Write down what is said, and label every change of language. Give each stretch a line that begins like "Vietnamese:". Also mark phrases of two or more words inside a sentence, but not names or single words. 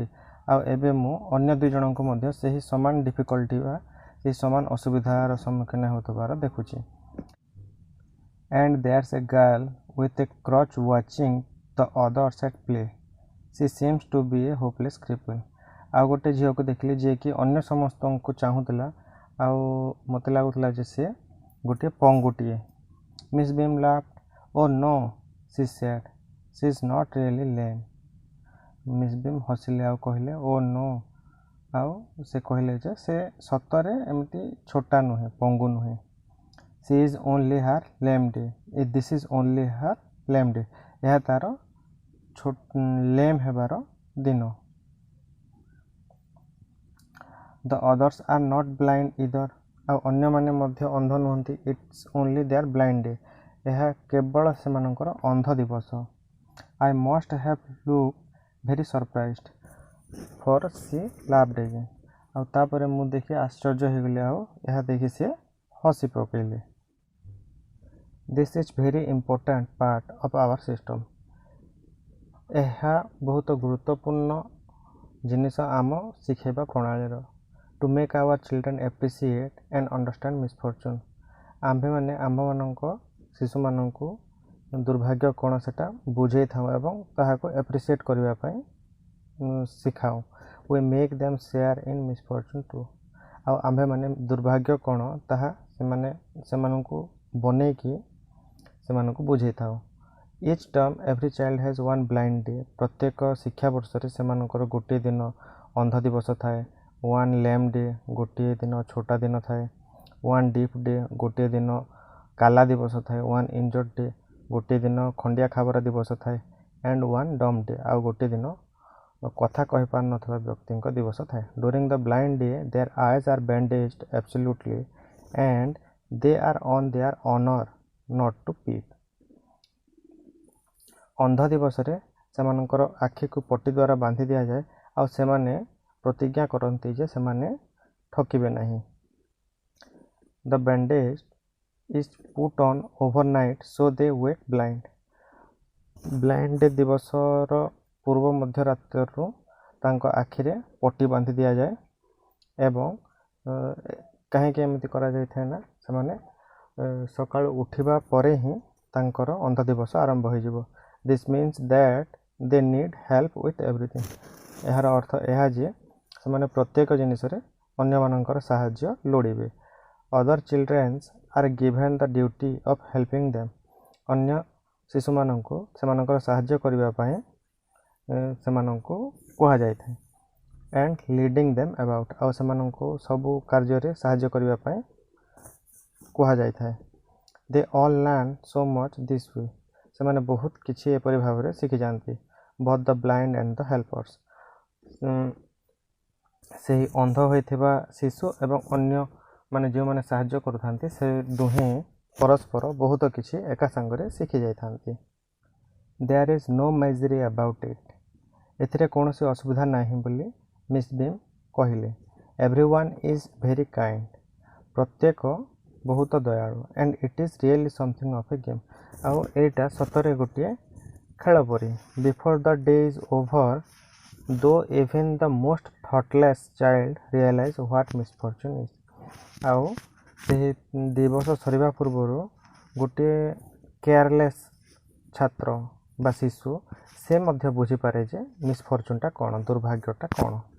Odia: ଆଉ ଏବେ ମୁଁ ଅନ୍ୟ ଦୁଇ ଜଣଙ୍କୁ ମଧ୍ୟ ସେହି ସମାନ ଡିଫିକଲ୍ଟି ବା ସେହି ସମାନ ଅସୁବିଧାର ସମ୍ମୁଖୀନ ହେଉଥିବାର ଦେଖୁଛି।
English: And there's a girl with a crutch watching the others at play. She seems to be a hopeless cripple.
Odia: ଆଉ ଗୋଟେ ଝିଅକୁ ଦେଖିଲି ଯିଏକି ଅନ୍ୟ ସମସ୍ତଙ୍କୁ ଚାହୁଁଥିଲା ଆଉ ମୋତେ ଲାଗୁଥିଲା ଯେ ସେ ଗୋଟିଏ ପଙ୍ଗୁଟିଏ।
English: Miss Beam laughed. Oh no, she said. She is not really lame. Miss Beam
Odia: ହସିଲେ ଆଉ କହିଲେ
English: oh no.
Odia: ଆଉ ସେ କହିଲେ ଯେ ସେ ସତରେ ଏମିତି ଛୋଟା ନୁହେଁ, ପଙ୍ଗୁ ନୁହେଁ।
English: She is only her lame day. This is only her lame day.
Odia: ଏହା ତାର lame ହେବାର ଦିନ।
English: The others are not blind either.
Odia: ଆଉ ଅନ୍ୟମାନେ ମଧ୍ୟ ଅନ୍ଧ ନୁହନ୍ତି।
English: It's only their blind day.
Odia: ଏହା କେବଳ ସେମାନଙ୍କର ଅନ୍ଧ ଦିବସ।
English: I must have looked very surprised, for she laughed again.
Odia: ଆଉ ତାପରେ ମୁଁ ଦେଖି ଆଶ୍ଚର୍ଯ୍ୟ ହେଇଗଲି ଆଉ ଏହା ଦେଖି ସେ ହସି ପକେଇଲେ।
English: This is very important part of our system.
Odia: ଏହା ବହୁତ ଗୁରୁତ୍ୱପୂର୍ଣ୍ଣ ଜିନିଷ ଆମ ଶିଖାଇବା ପ୍ରଣାଳୀର।
English: To make our children appreciate and understand misfortune.
Odia: ଆମ୍ଭେମାନେ ଆମ୍ଭମାନଙ୍କ ଶିଶୁମାନଙ୍କୁ ଦୁର୍ଭାଗ୍ୟ କ'ଣ ସେଟା ବୁଝେଇଥାଉ ଏବଂ ତାହାକୁ appreciate କରିବା ପାଇଁ ଶିଖାଉ।
English: We make them share in misfortune too.
Odia: ଆଉ ଆମ୍ଭେମାନେ ଦୁର୍ଭାଗ୍ୟ କ'ଣ ତାହା ସେମାନଙ୍କୁ ବନେଇକି ସେମାନଙ୍କୁ ବୁଝେଇଥାଉ।
English: Each term every child has one blind day.
Odia: ପ୍ରତ୍ୟେକ ଶିକ୍ଷାବର୍ଷରେ ସେମାନଙ୍କର ଗୋଟିଏ ଦିନ ଅନ୍ଧ ଦିବସ ଥାଏ।
English: One lame day
Odia: ଗୋଟିଏ ଦିନ ଛୋଟା ଦିନ ଥାଏ।
English: One deaf day
Odia: ଗୋଟିଏ ଦିନ କାଲା ଦିବସ ଥାଏ।
English: One injured day
Odia: ଗୋଟିଏ ଦିନ ଖଣ୍ଡିଆ ଖାବରା ଦିବସ ଥାଏ।
English: And one dumb day
Odia: ଆଉ ଗୋଟିଏ ଦିନ କଥା କହିପାରୁନଥିବା ବ୍ୟକ୍ତିଙ୍କ ଦିବସ ଥାଏ।
English: During the blind day their eyes are bandaged absolutely and they are on their honor not to peep.
Odia: ଅନ୍ଧ ଦିବସରେ ସେମାନଙ୍କର ଆଖିକୁ ପଟି ଦ୍ୱାରା ବାନ୍ଧି ଦିଆଯାଏ ଆଉ ସେମାନେ ପ୍ରତିଜ୍ଞା କରନ୍ତି ଯେ ସେମାନେ ଠକିବେ ନାହିଁ।
English: The bandage is put on overnight so they wake blind. Blind day
Odia: ଦିବସର ପୂର୍ବ ମଧ୍ୟରାତ୍ରରୁ ତାଙ୍କ ଆଖିରେ ପଟି ବାନ୍ଧି ଦିଆଯାଏ ଏବଂ କାହିଁକି ଏମିତି କରାଯାଇଥାଏ ନା ସେମାନେ ସକାଳୁ ଉଠିବା ପରେ ହିଁ ତାଙ୍କର ଅନ୍ଧ ଦିବସ ଆରମ୍ଭ ହୋଇଯିବ।
English: This means that they need help with everything.
Odia: ଏହାର ଅର୍ଥ ଏହା ଯେ ସେମାନେ ପ୍ରତ୍ୟେକ ଜିନିଷରେ ଅନ୍ୟମାନଙ୍କର ସାହାଯ୍ୟ ଲୋଡ଼ିବେ।
English: Other children are given the duty of helping them.
Odia: ଅନ୍ୟ ଶିଶୁମାନଙ୍କୁ ସେମାନଙ୍କର ସାହାଯ୍ୟ କରିବା ପାଇଁ ସେମାନଙ୍କୁ କୁହାଯାଇଥାଏ।
English: And leading them about.
Odia: ଆଉ ସେମାନଙ୍କୁ ସବୁ କାର୍ଯ୍ୟରେ ସାହାଯ୍ୟ କରିବା ପାଇଁ କୁହାଯାଇଥାଏ।
English: They all learn so much this way.
Odia: ସେମାନେ ବହୁତ କିଛି ଏପରି ଭାବରେ ଶିଖିଯାଆନ୍ତି।
English: Both the blind and the helpers.
Odia: ସେହି ଅନ୍ଧ ହୋଇଥିବା ଶିଶୁ ଏବଂ ଅନ୍ୟମାନେ ଯେଉଁମାନେ ସାହାଯ୍ୟ କରୁଥାନ୍ତି ସେ ଦୁହେଁ ପରସ୍ପର ବହୁତ କିଛି ଏକା ସାଙ୍ଗରେ ଶିଖି ଯାଇଥାନ୍ତି।
English: There is no misery about it.
Odia: ଏଥିରେ କୌଣସି ଅସୁବିଧା ନାହିଁ ବୋଲି ମିସ୍ ବିମ୍ କହିଲେ।
English: Everyone is very kind.
Odia: ପ୍ରତ୍ୟେକ ବହୁତ ଦୟାଳୁ
English: and it is really something of a game.
Odia: ଆଉ ଏଇଟା ସତରେ ଗୋଟିଏ ଖେଳ ପରି।
English: Before the day is over, though even the most thoughtless child realize what misfortune is.
Odia: ଆଉ ସେହି ଦିବସ ସରିବା ପୂର୍ବରୁ ଗୋଟିଏ କେୟାରଲେସ୍ ଛାତ୍ର ବା ଶିଶୁ ସେ ମଧ୍ୟ ବୁଝିପାରେ ଯେ ମିସଫର୍ଚୁନ୍ଟା କ'ଣ, ଦୁର୍ଭାଗ୍ୟଟା କ'ଣ।